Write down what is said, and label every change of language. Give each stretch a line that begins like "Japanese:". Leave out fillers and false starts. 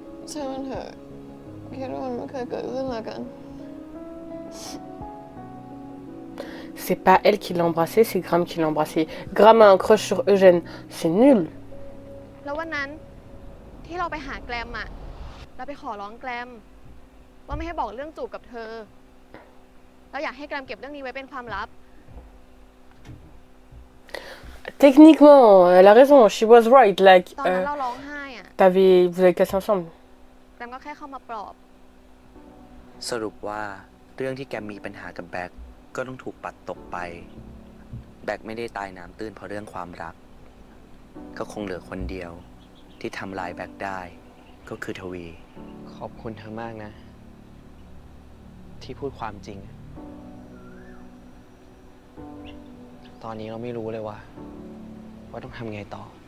Thai: ใช่มันเถอะคิดว่ามันไม่เคยเกิดขึ้นละกัน
French: C'est pas elle qui l'a embrassé, c'est Graham qui l'a embrassé. Graham a un crush sur Eugène. C'est nul.
Thai: แล้ววันนั้นที่เราไปหาแกรมอะเราไปขอร้องแกรมว่าไม่ให้บอกเรื่องจูบกับเธอเราอยากให้แกรมเก็บเรื่องนี้ไว้เป็นความลับ
French: Techniquement, elle a raison.
English: She was right. Like,
Thai: ตอนนั้นเราร้องไห้อะ
French: vous avez cassé ensemble.
Thai: แกรมก็แค่เข้ามาปลอบ สรุปว่าเรื่องที่แกมีปัญหากับแบ็คก็ต้องถูกปัดตกไป แบ็คไม่ได้ตายน้ำตื้นเพราะเรื่องความรัก ก็คงเหลือคนเดียวที่ทำลายแบ็คได้ก็คือทวี ขอบคุณเธอมากนะ ที่พูดความจริง ตอนนี้เราไม่รู้เลยว่าต้องทำไงต่อ